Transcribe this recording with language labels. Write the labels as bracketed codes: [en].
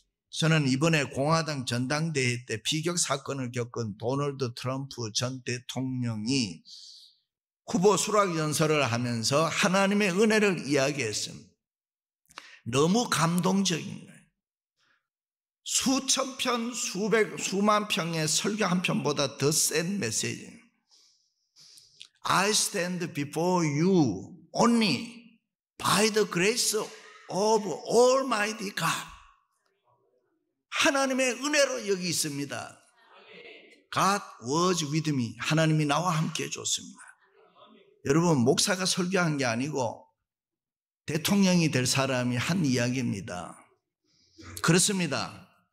[ko] 저는 이번에 공화당 전당대회 때 비격 사건을 겪은 도널드 트럼프 전 대통령이 후보 수락 연설을 하면서 하나님의 은혜를 이야기했습니다. 너무 감동적인 거예요. 수천 편, 수만 평의 설교 한 편보다 더 센 메시지예요. [en] I stand before you only by the grace of Almighty God. [ko] 하나님의 은혜로 여기 있습니다. [en] God was with me. [ko] 하나님이 나와 함께 해줬습니다. 여러분, 목사가 설교한 게 아니고 대통령이 될 사람이 한 이야기입니다. 그렇습니다.